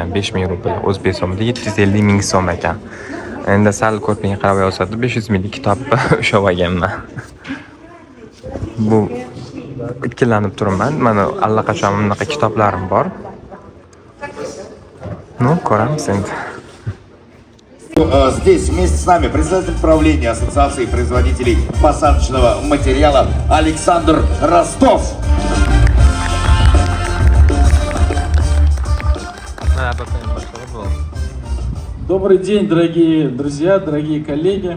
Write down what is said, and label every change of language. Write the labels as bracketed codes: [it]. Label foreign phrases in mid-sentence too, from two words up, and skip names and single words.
[uz] 5000 rubl o'zbek so'mida 750 ming so'm ekan. Endi sal ko'rping qarab yozadi 500 ming kitobni ushlab olganman. Bu ikkilanib turibman. Mana allaqachon bunaqa kitoblarim bor. Ko'ramiz endi. [ru] Здесь вместе с нами председатель правления Ассоциации производителей посадочного материала Александр Ростов. Добрый день, дорогие друзья, дорогие коллеги.